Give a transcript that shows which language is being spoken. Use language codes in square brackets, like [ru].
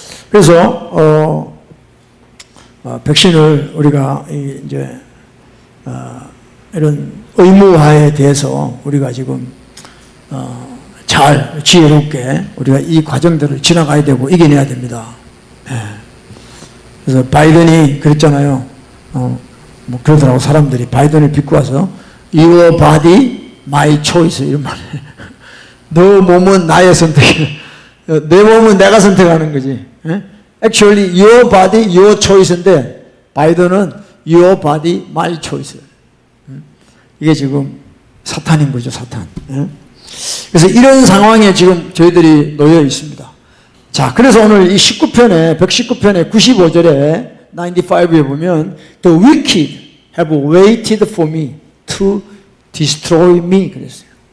[ko] 그래서 백신을 우리가 이제 이런 의무화에 대해서 우리가 지금 잘 지혜롭게 우리가 이 과정들을 지나가야 되고 이겨내야 됩니다. 그래서 바이든이 그랬잖아요. 뭐 그러더라고 사람들이 바이든을 비꼬 와서 [en] Your body, my choice [ko] 이런 말. 너 몸은 나의 선택이야. 내 몸은 내가 선택하는 거지. [en] Actually, your body, your choice인데 바이든은 your body, my choice. [ko] 이게 지금 사탄인 거죠, 사탄. 그래서 이런 상황에 지금 저희들이 놓여 있습니다. 자, 그래서 오늘 이 119편의 95절에 95에 보면 [en] The wicked have waited for me to destroy me [ko] 그랬어요.